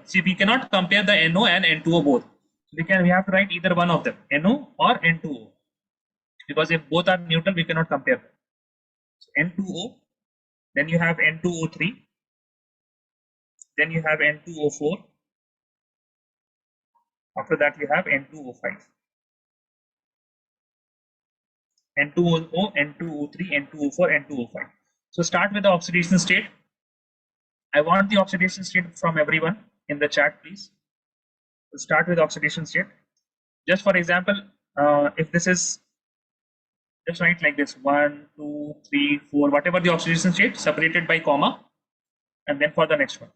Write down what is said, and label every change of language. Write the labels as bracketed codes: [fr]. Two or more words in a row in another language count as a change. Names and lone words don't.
[en] See, we cannot compare the NO and N2O both. We have to write either one of them, NO or N2O, because if both are neutral, we cannot compare them. So N2O, then you have N2O3, then you have N2O4. After that, you have N2O5. N2O, N2O3, N2O4, N2O5. So start with the oxidation state. I want the oxidation state from everyone in the chat, please. We'll start with oxidation state. Just for example, if this is, just write like this: 1, 2, 3, 4, whatever the oxidation state, separated by comma, and then for the next one.